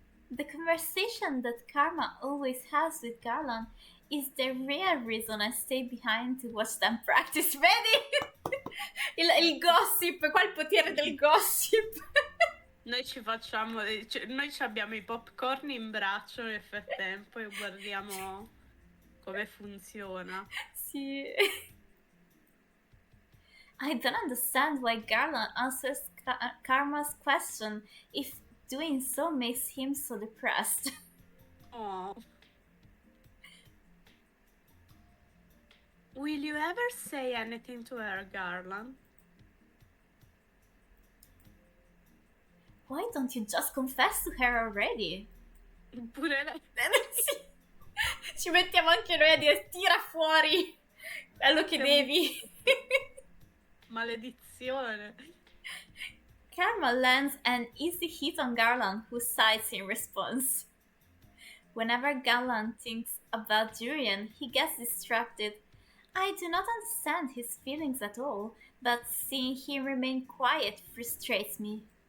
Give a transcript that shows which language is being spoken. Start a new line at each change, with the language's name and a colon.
English: The conversation that Karma always has with Garland is the real reason I stay behind to watch them practice.
Italian: Vedi? Il gossip, qua il potere del gossip. Noi ci facciamo, noi ci abbiamo i popcorn in braccio nel frattempo e guardiamo come funziona. Sì.
English: I don't understand why Garland answers Karma's question if doing so makes him so depressed. Oh. Will you ever say anything to her, Garland? Why don't you just confess to her already?
Italian: Pure lei. Sì. Ci mettiamo anche noi a dire tira fuori quello che devi. Maledizione.
English: Karma lands an easy hit on Garland, who sighs in response. Whenever Garland thinks about Julian, he gets distracted. I do not understand his feelings at all, but seeing him remain quiet frustrates me.